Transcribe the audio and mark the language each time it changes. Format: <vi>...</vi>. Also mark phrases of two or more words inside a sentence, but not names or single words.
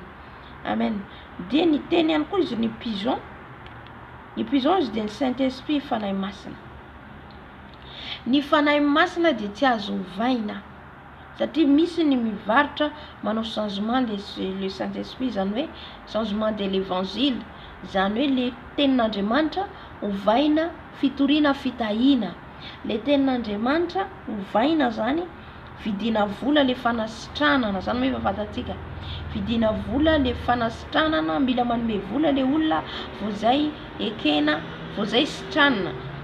<mg>Amen. De ny teny ihany koa izy ny pigeon. Ny pigeon izy de ny Saint-Esprit fanahy masina. Ny fanahy masina de tsy azo ovaina, satria misy ny mivarotra manao changement le Saint-Esprit, zany hoe</mg> <fr>changement de l'évangile,</fr> <mg>zany hoe le tenin'Andriamanitra ovaina fitoriana fitahina. Le tenin'Andriamanitra ovaina zany vidina vola le fanasitranana, zany hoe fatatsika vidina vola le fanasitranana, mila manome vola le olona vao zay ekena, vao zay sitranana.</mg>